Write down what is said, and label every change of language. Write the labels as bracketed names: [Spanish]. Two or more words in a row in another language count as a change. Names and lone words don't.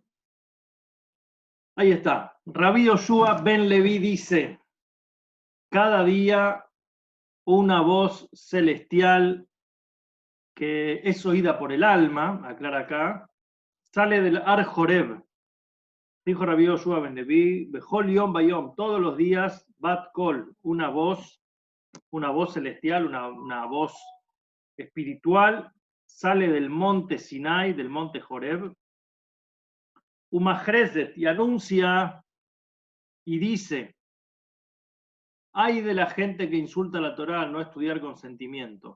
[Spanish] Ahí está. Rabbi Yoshua ben Levi dice: cada día una voz celestial que es oída por el alma, aclara acá, sale del Ar Joreb. Dijo Rabbi Yoshua ben Levi: [Hebrew] בכל יום ויום, [Spanish] todos los días, [Hebrew] בת קול, [Spanish] una voz celestial, una voz espiritual, sale del monte Sinai, del monte Joreb, Umachrezet, y anuncia y dice: ay de la gente que insulta la Torá al no estudiar con sentimiento.